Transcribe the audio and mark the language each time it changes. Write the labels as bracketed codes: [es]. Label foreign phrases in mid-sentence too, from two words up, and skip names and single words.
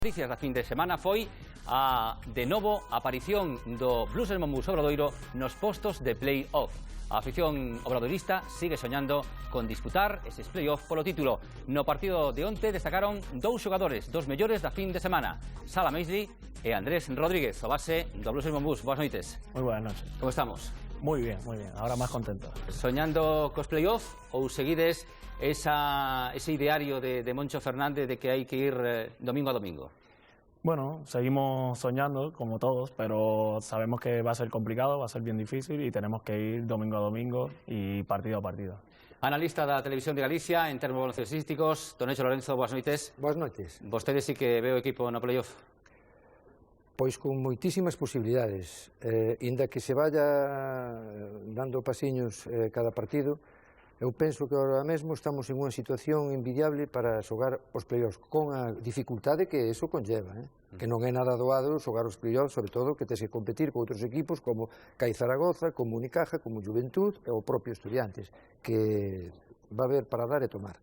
[gl] Noticias da fin de semana foi de novo a aparición do Blues Monbus Obradoiro nos postos de play-off. A afición obradoirista sigue soñando con disputar eses play-off polo título. No partido de onte destacaron dous xogadores, dos mellores da fin de semana, Sala Meisley e Andrés Rodríguez, o base do Blues Monbus. Boas noites. [es] Muy buenas noches. [gl] Como estamos? [es] Muy bien, ahora más contento. [gl] Soñando cos play-off ou seguides ese ideario de Moncho Fernández de que hai que ir domingo a domingo? [es] Bueno, seguimos soñando como todos, pero sabemos que va a ser complicado, va a ser bien difícil y tenemos que ir domingo a domingo y partido a partido. [gl] Analista da Televisión de Galicia en termos baloncestísticos, Tonecho Lorenzo, boas noites. Boas noites. Vostedes sí que veo equipo no play-off? Pois con moitísimas posibilidades, inda que se vaya dando pasiños cada partido, eu penso que agora mesmo estamos en unha situación envidiable para xogar os play-offs, con a dificultade que eso conlleva, que non é nada doado xogar os play-offs, sobre todo que tes que competir con outros equipos como CAI Zaragoza, como Unicaja, como Juventud e o propio Estudiantes, que [es] va a haber [gl] para dar e tomar.